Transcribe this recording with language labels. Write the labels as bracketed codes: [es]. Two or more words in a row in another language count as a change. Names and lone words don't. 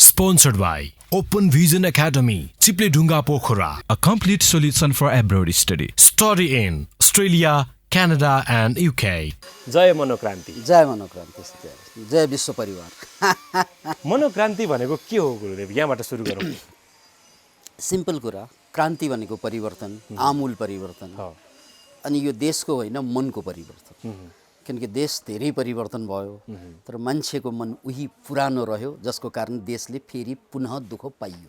[en] Sponsored by Open Vision Academy, Chipledunga Pokhara, a complete solution for abroad study. Study in Australia, Canada and UK. [ne] जय मनोक्रान्ति। जय मनोक्रान्ति, जय विश्व परिवार। मनोक्रान्ति भनेको के हो गुरुदेव? यहाँबाट सुरु गरौँ। सिम्पल कुरा, क्रान्ति भनेको परिवर्तन, आमूल परिवर्तन। अनि यो देशको होइन, मनको परिवर्तन। किनकि देश धेरै परिवर्तन भयो, तर मान्छेको मन उही पुरानो रह्यो, जसको कारण देशले फेरि पुनः दुःख पाइयो।